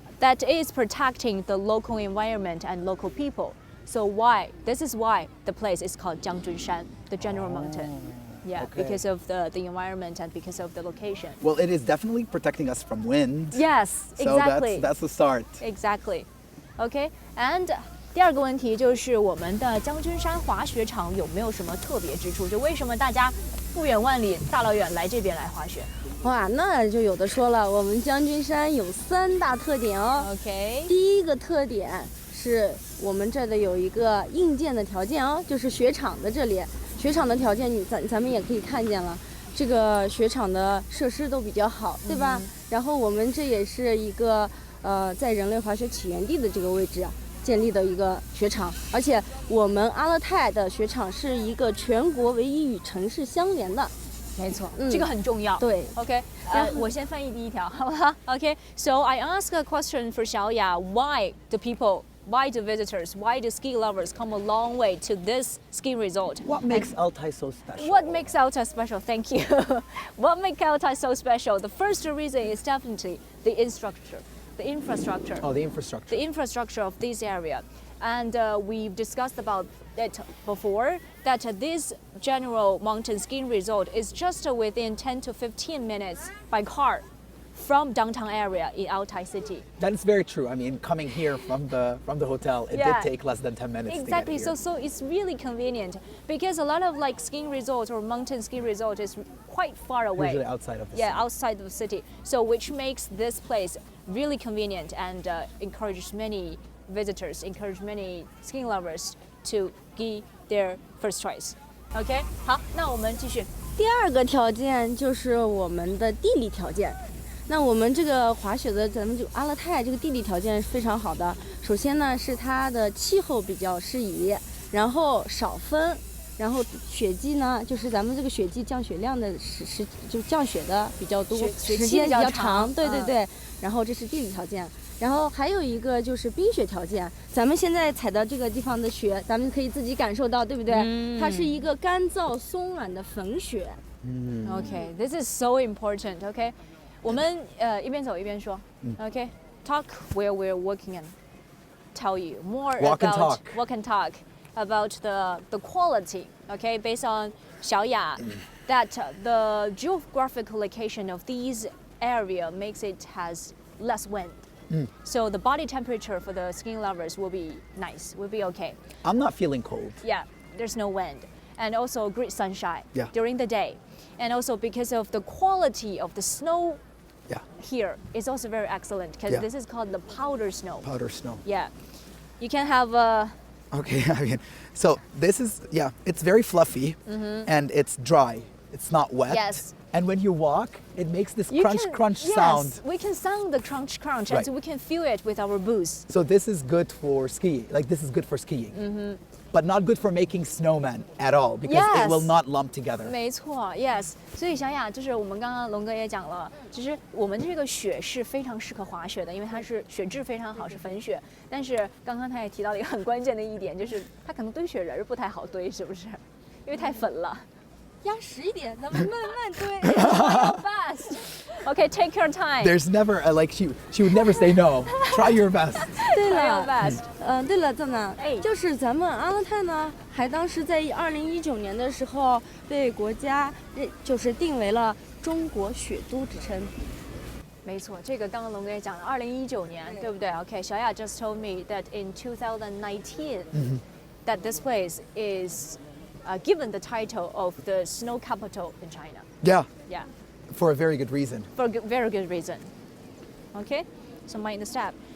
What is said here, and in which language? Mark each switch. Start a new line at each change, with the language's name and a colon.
English: that is protecting the local environment and local people. So this is why the place is called Jiangjunshan, the general mountain. Yeah, Okay. because of the environment and because of the location. Well, it is definitely protecting us from wind. Yes, So exactly. that's the start. Exactly. Okay, and
Chinese: 第二个问题就是我们的将军山滑雪场有没有什么特别之处？就为什么大家不远万里大老远来这边来滑雪哇，那就有的说了。我们将军山有3大特点哦。
English: ？OK，
Chinese: 第一个特点是我们这的有一个硬件的条件哦，就是雪场的这里，雪场的条件咱们也可以看见了，这个雪场的设施都比较好，对吧？然后我们这也是一个在人类滑雪起源地的这个位置建立的一个雪场，而且我们阿勒泰的雪场是一个全国唯一与城市相连的。没错，这个很重要。对
English: OK，
Chinese: 我先翻译第一条，好吧
English: ？OK，so I ask a question for 小雅 why the people, why the visitors, why the ski lovers come a long way to this ski resort? What makes Altay so special? What makes Altay special? Thank you. What makes Altay so special? The first reason is definitely the infrastructure. The infrastructure. Oh, the infrastructure. The infrastructure of this area. And we've discussed about it before, that this general mountain skiing resort is just within 10 to 15 minutes by car from downtown area in Altay city. That is very true. I mean, coming here from the hotel, it Yeah. did take less than 10 minutes Exactly. to get here. So it's really convenient because a lot of like skiing resorts or mountain ski resort is quite far away. Usually outside of the Yeah, city. outside of the city. So which makes this place really convenient and encourages many visitors, encourage many skiing lovers to give their first choice.
Chinese: OK， 好，那我们继续。第二个条件就是我们的地理条件。那我们这个滑雪的，咱们就阿勒泰这个地理条件是非常好的。首先呢，是它的气候比较适宜，然后少风，然后雪季呢，就是咱们这个雪季降雪量的就降雪的比较多，雪期时间比较比较长对对对。然后这是地理条件。然后还有一个就是冰雪条件，咱们现在踩到这个地方的雪，咱们可以自己感受到，对不对？它是一个干燥松软的粉雪。
English: OK, this is so important.
Chinese: OK， 我们一边走一边说。
English: OK, talk where we're working and tell you more Walk and about talk. walk and talk about the quality. OK, based on 小雅 that the geographical location of these area makes it has less wind. So the body temperature for the skiing lovers will be nice, will be okay. I'm not feeling cold. Yeah, there's no wind. And also great sunshine Yeah. during the day. And also because of the quality of the snow Yeah, here is also very excellent because Yeah. this is called the powder snow. powder snow. Yeah. You can have Okay, I mean, so this is, yeah, it's very fluffy and it's dry. It's not wet. Yes. And when you walk, it makes this you crunch, can, crunch yes, sound. we can sound the crunch crunch Right. and we can feel it with our boots. So this is good for skiing. Like this is good for skiing. But not good for making snowmen at all because Yes. it will not lump together.
Chinese: 没错 ，
English: yes。
Chinese: 所以小雅就是我们刚刚龙哥也讲了，其实我们这个雪是非常适合滑雪的，因为它是雪质非常好，是粉雪。但是刚刚他也提到了一个很关键的一点，就是它可能堆雪人儿不太好堆，是不是？因为太粉了。压实一点，咱们慢慢堆。
English: Fast. Okay, take your time. There's never like she would never say no. Try your best.
Chinese: 对
English: Try your
Chinese: 了，
English: best.
Chinese: 对了，正南哎，就是咱们阿勒泰呢，还当时在2019年的时候被国家就是定为了中国雪都之称。没错，这个刚刚龙哥也讲了，2019年，对不对
English: ？Okay, 小雅 just told me that in 2019, that this place is given the title of the snow capital in China. Yeah, Yeah, for a very good reason. for a very good reason. Okay, so mind the step.